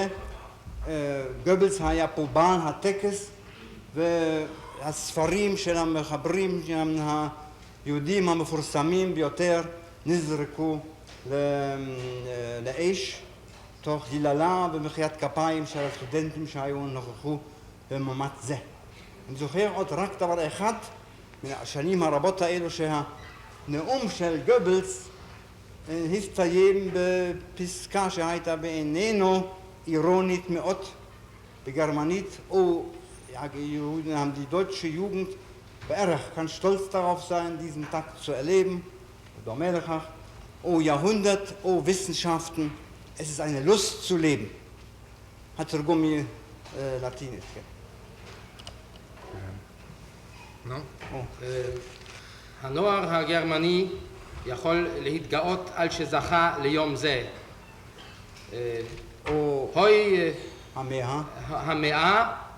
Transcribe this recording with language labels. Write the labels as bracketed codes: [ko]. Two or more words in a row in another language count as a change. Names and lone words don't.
[he] גבלס היה פה בעל הטקס והספרים של המחברים היהודים המפורסמים ביותר נזרקו לאש תוך היללה ומחיית כפיים של הסטודנטים שהיו נוכחו במאמץ זה. אני זוכר עוד רק דבר אחד מן השנים הרבות האלו שהנאום של גבלס הסתיים בפסקה שהייתה בעינינו אירונית מאוד בגרמנית, [de] die deutsche Jugend בערך kann stolz darauf sein, diesen Tag zu erleben, [he] דומה לכך, [de] Jahrhundert, Wissenschaften, es ist eine Lust zu leben. [he] התרגום מלטינית, כן. הנוער הגרמני יכול להתגאות על שזכה ליום זה. הוי המאה